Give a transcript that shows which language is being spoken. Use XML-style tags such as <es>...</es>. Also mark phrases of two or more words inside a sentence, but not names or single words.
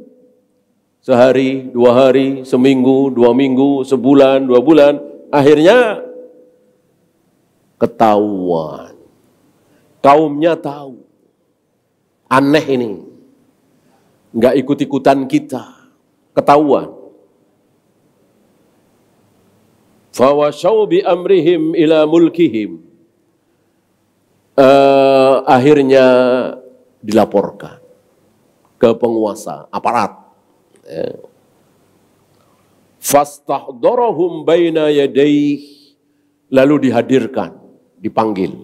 <id>Sehari, 2 hari, seminggu, 2 minggu, sebulan, 2 bulan, akhirnya ketahuan. Kaumnya tahu. Aneh ini. Enggak ikut-ikutan kita. Ketahuan.</id> <ar>فوشوا بأمرهم إلى ملكهم.</ar> <id>Akhirnya dilaporkan ke penguasa, aparat.</id> <ar>فاستحضرهم بين يديه,</ar> <id>lalu dihadirkan, dipanggil.</id>